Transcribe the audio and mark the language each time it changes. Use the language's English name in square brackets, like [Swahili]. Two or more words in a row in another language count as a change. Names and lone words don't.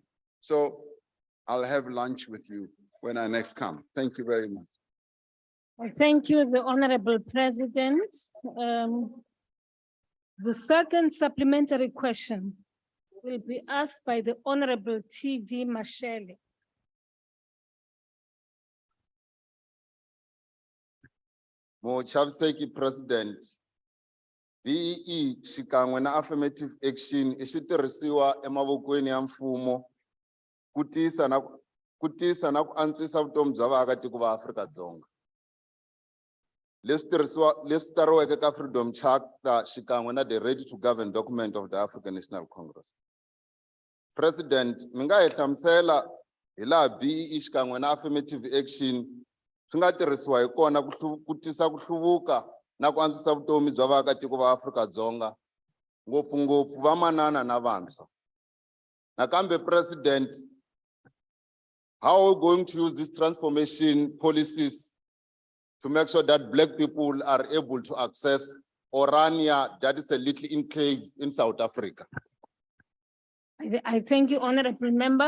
[English] So I'll have lunch with you when I next come. Thank you very much. Well, thank you, the Honorable President. The second supplementary question will be asked by the Honorable TV Mashele. [Tsonga] Mochaviseki President, BEE xikan'we na [English] affirmative action [Tsonga] I xitirhisiwa emavokweni ya mfumo ku tisa na ku antswisa vutomi bya vaakatiko va Afrika-Dzonga. Leswi tariweke ka Freedom Charter xikan'we na [English] the Ready to Govern document of the African National Congress. [Tsonga] President, mi nga hi hlamusela hi laha BEE xikan'we na [English] affirmative action [Tsonga] swi nga tirhisiwa hi kona ku tisa ku hluvuka na ku antswisa vutomi bya vaakatiko va Afrika-Dzonga, ngopfungopfu vamanana na vantshwa. Nakambe President, [English] how are we going to use these transformation policies to make sure that Black people are able to access Orania, that is a little enclave in South Africa? I thank you, Honorable Member.